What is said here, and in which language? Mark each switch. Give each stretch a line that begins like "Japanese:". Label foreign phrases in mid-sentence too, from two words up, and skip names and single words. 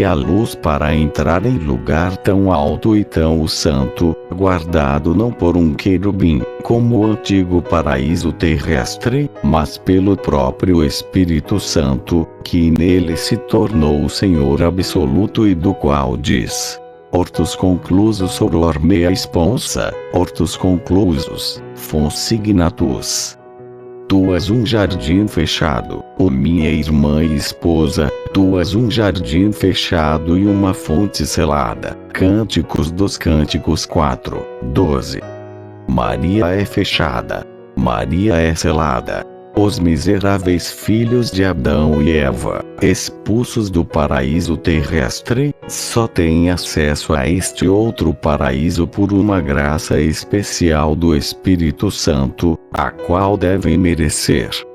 Portuguese: a luz para entrar em lugar tão alto e tão santo, guardado não por um querubim, como o antigo paraíso terrestre, mas pelo próprio Espírito Santo, que nele se tornou o Senhor absoluto e do qual diz:
Latin: Hortus conclusus soror mea sponsa, hortus conclusus, fonsignatus.
Portuguese: Tu és um jardim fechado, ó minha irmã e esposa, tu és um jardim fechado e uma fonte selada. Cânticos dos Cânticos 4, 12. Maria é fechada. Maria é selada. Os miseráveis filhos de Adão e Eva, expulsos do paraíso terrestre, só têm acesso a este outro paraíso por uma graça especial do Espírito Santo, a qual devem merecer.